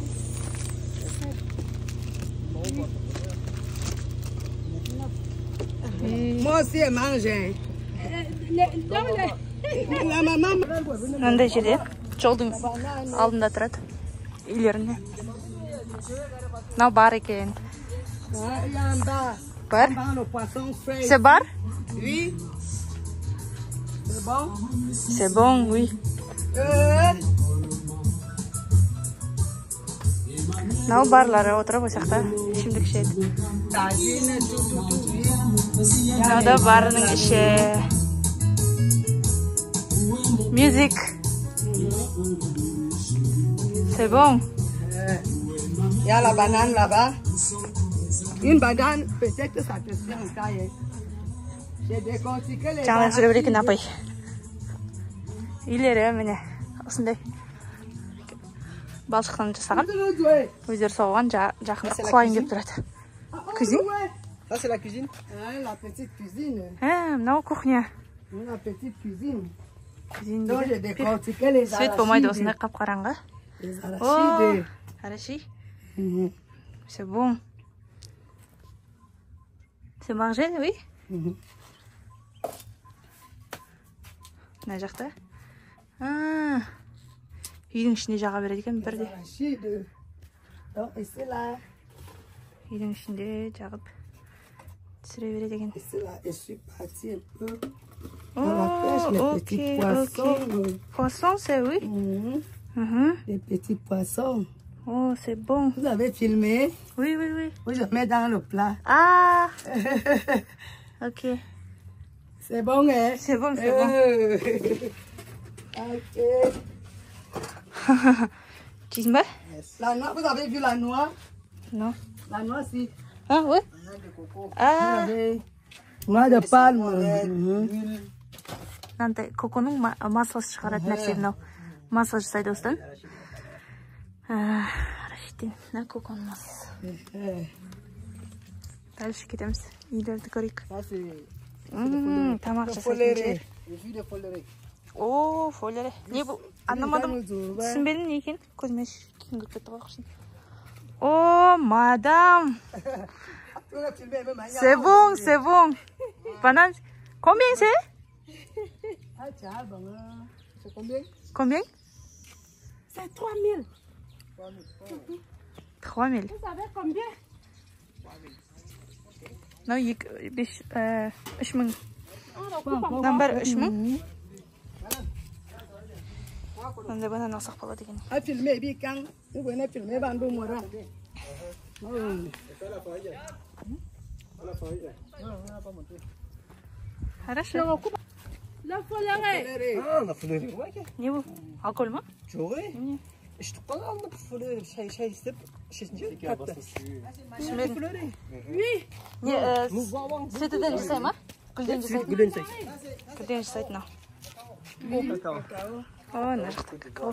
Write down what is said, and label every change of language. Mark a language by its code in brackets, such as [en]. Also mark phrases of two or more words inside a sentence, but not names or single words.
[kk] Мынандай жерде жолдың алдында тұрады. Үйлерінде. Мынау бар екен. Бар? [fr] C'est бар? Oui. C'est bon? C'est bon, oui. [kk] Мынау барлары отырып осақта ішімдік ішеді. Мынау да барының іші. [fr] Music. C'est bon. Il y a la banane là-bas. Une banane, peut-être que ça te fait un taille. J'ai décortiqué les [kk] Жаңадан сөйлеп екен апай. Үйлері міне осындай балшықтан жасаған. Өздері соғылған жақында құлайын деп тұрады. [fr] Cuisine? Ça c'est la cuisine. La petite cuisine. [kk] Мынау кухня. [fr] La petite cuisine. Cuisine Donc j'ai décortiqué les [kk] Свет болмайды осындай қап-қараңғы. [fr] Les arachides. Араши. C'est bon. C'est mangé, oui? [kk] Мына жақта. Үйдің ішінде жаға береді екен бірде. [fr] Arachides. Donc ici là. [kk] Үйдің ішінде жағып түсіре береді екен. [fr] Ici là, je suis parti un peu. On la pêche, les petits poissons. Poisson, c'est oui? Les petits poissons. Oh, c'est bon. Vous avez filmé? Oui. Oui, je mets dans le plat. Ah! Ok. C'est bon, hein? C'est bon. Ok. Chisme? La noix, vous avez vu la noix? Non. La noix, si. Ah, oui? Ah! Noix de palme. [kk] Мынандай коконың масласы шығаратын нәрсе мынау. Масло жасайды осыдан. Арашиттен. Мына коконың масласы. Дальше кетеміз. Үйлерді көрейік. [fr] Ça, c'est [kk] Тамақ [fr] le [kk] жасайтын [fr] foléré. [kk] жер. [fr] Le jus de foléré. [kk] О, фолере. Не бұл? Анламадым. Түсінбедім не екен? Көзіме кейін көріп кетті ғой қышын. О, мадам. [fr] C'est bon. Banane. Combien c'est? Ah, tiens, bon. C'est combien? Combien? C'est 3000. 3000. Vous savez combien? [kk] Мынау 3000. Мынаның бәрі 3000. Мынандай банан алсақ болады екен. [fr] À filmer, puis quand vous venez filmer, Bandou Mora. [ru] Хорошо. [fr] La foléré. Ah, la foléré. [kk] Не бұл? Алкоголь ма? Жоқ ей. ішті қалғанды foléré шай істеп ішесіңше қатты. Түсінбедім. Не, светіден жасай ма? Гүлден жасайды. Гүлден жасайды мынау. О, мына жақта какао.